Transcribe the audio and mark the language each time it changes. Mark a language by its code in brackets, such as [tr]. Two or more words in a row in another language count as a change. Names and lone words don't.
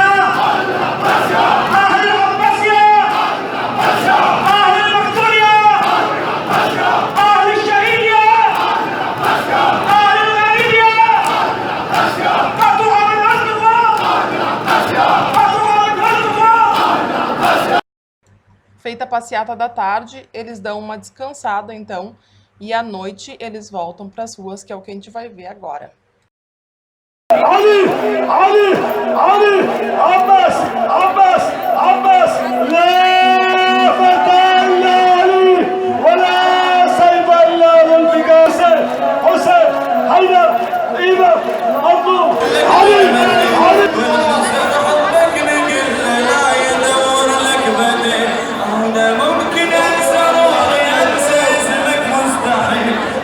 [ar] أهل العباسية أهل المقتولية أهل الشهيدية أهل الغريبية قطوها من أرضكم قطوها من أرضكم. [pt] Feita a passeata da tarde, eles dão uma descansada então, e à noite eles voltam para as ruas, que é o que a gente vai ver agora. [ar] علي علي علي عباس عباس عباس لا فتى الا علي ولا سيف الا ذو الفقار حسين حيدر ايمن مطلوب علي علي ممكن انسى روحي انسى اسمك مستحيل